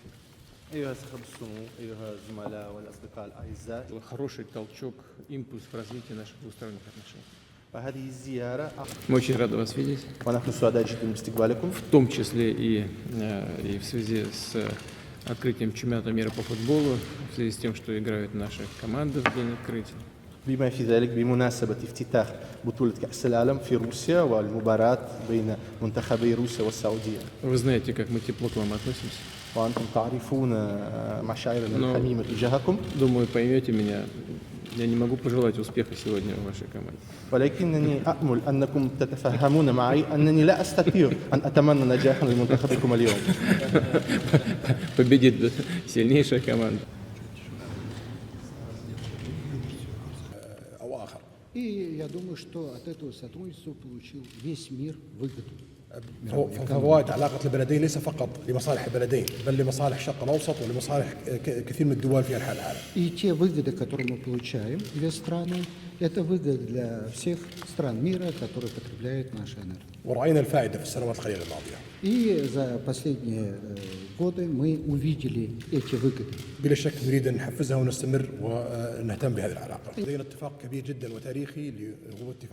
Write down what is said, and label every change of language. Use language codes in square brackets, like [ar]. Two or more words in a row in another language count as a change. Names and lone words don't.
[ar] أيها السحب السمو، أيها الزملاء والأصدقاء الأعزاء. [ru] Это хороший толчок, импульс в развитии наших двусторонних отношений. [ar] وهذه الزيارة [ru] Мы очень рады вас видеть, [ar] ونحن سعداء جدا باستقبالكم، [ru] в том числе и в связи с открытием чемпионата мира по футболу, в связи с тем, что играют наши команды в день открытия. [ar] بما في ذلك بمناسبة افتتاح بطولة كأس العالم في روسيا والمباراة بين منتخبي روسيا والسعودية. [ru] Вы знаете, как мы тепло к вам относимся. [ar] وأنتم تعرفون مشاعرنا الحميمة تجاهكم. [ru] Думаю, поймете меня. Я не могу пожелать успеха сегодня в вашей команде. ولكنني أأمل أنكم تتفهمون معي أنني لا أستطيع أن أتمنى نجاحا لمنتخبكم اليوم. Победит сильнейшая команда. И я думаю, что от этого сотрудничества получил весь мир выгоду. [ar] فوائد علاقة البلدين ليس فقط لمصالح البلدين بل لمصالح الشرق الأوسط ولمصالح كثير من الدول في أنحاء العالم. [ru] И те выгоды, которые мы получаем, две страны, это выгода для всех стран мира, которые потребляют нашу энергию. [ar] ورأينا الفائدة في السنوات القليلة الماضية. [ru] И за последние годы мы увидели эти выгоды. [ar] بلا شك نريد أن نحفزها ونستمر ونهتم بهذه العلاقة. لدينا اتفاق كبير جدا وتاريخي وهو اتفاق